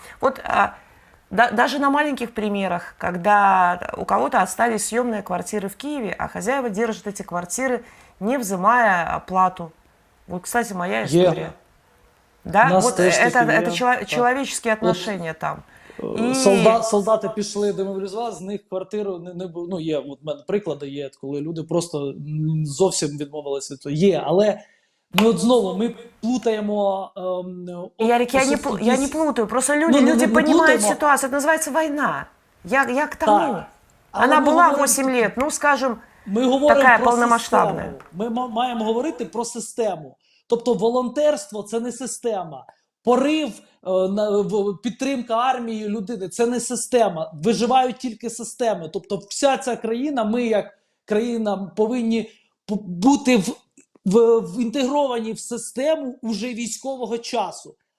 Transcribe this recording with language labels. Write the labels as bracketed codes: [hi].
[ru] Вот даже на маленьких примерах, когда у кого-то остались съемные квартиры в Киеве, а хозяева держат эти квартиры, не взимая оплату. Вот, кстати, моя история. Да, вот это человеческие отношения там. [uk] І... Солдати пішли демобілізувати, з них квартиру не було. Ну, є, от в мене приклади є, коли люди просто зовсім відмовилися від того. Є, але ми от знову, ми плутаємо... [ru] Ярик, [uk] я не плутаю, [ru] просто люди понимают ситуацию, это называется война. Я к тому. Так. Она была 8 лет, ну, скажем, [uk] така повномасштабна. Ми маємо говорити про систему. Тобто волонтерство – це не система. Порив, підтримка армії людини – це не система. Виживають тільки системи. Тобто вся ця країна, ми як країна повинні бути інтегровані в систему уже військового часу.